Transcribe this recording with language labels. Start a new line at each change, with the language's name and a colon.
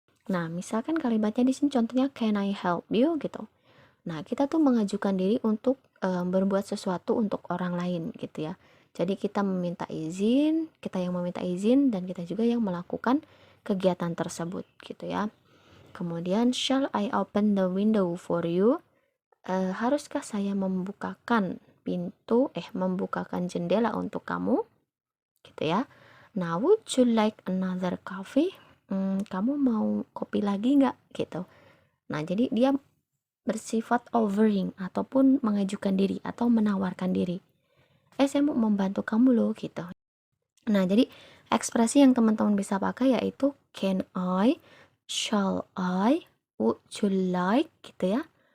Indonesian: Nah, misalkan kalimatnya di sini contohnya
English: can I help you
Indonesian: gitu. Nah, kita tuh mengajukan diri untuk berbuat sesuatu untuk orang lain gitu ya. Jadi kita meminta izin, kita yang meminta izin dan kita juga yang melakukan kegiatan tersebut gitu ya. Kemudian
English: shall I open the window for you?
Indonesian: Haruskah saya membukakan membukakan jendela untuk kamu gitu ya.
English: Nah, would you like another coffee?
Indonesian: Kamu mau kopi lagi nggak gitu. Nah, jadi dia bersifat offering ataupun mengajukan diri atau menawarkan diri. Saya mau membantu kamu loh gitu. Nah, jadi ekspresi yang teman-teman bisa pakai yaitu
English: can I, shall I, would you like
Indonesian: gitu ya.